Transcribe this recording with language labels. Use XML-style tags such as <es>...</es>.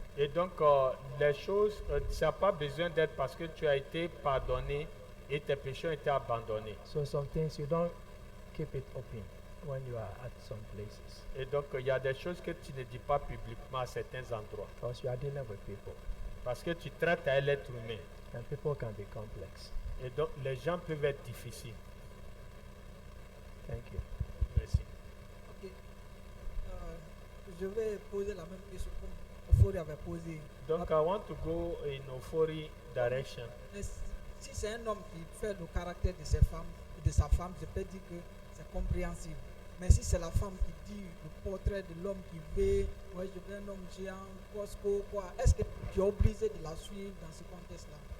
<fr>Et donc, les choses, ça n'a pas besoin d'être parce que tu as été pardonné et tes péchés ont été abandonnés.</fr> <en>So some things you don't keep it open when you are at some places</en> <fr>Et donc, il y a des choses que tu ne dis pas publiquement à certains endroits.</fr> <en>because you are dealing with people</en> <fr>Parce que tu traites à l'être humain.</fr> <en>and people can be complex.</en> <fr>Et donc, les gens peuvent être difficiles.</fr> <en>Thank you.</en> <fr>Merci. Ok. Je vais poser la même question comme Ofori avait posé. Donc,</fr> <en>I want to go in Ofori direction.</en> <fr>Mais si c'est un homme qui fait le caractère de sa femme, je peux dire que c'est compréhensible. Mais si c'est la femme qui dit le portrait de l'homme qui veut, ouais, je veux un homme géant, Costco, quoi, est-ce que tu es obligé de la suivre dans ce contexte-là?</fr>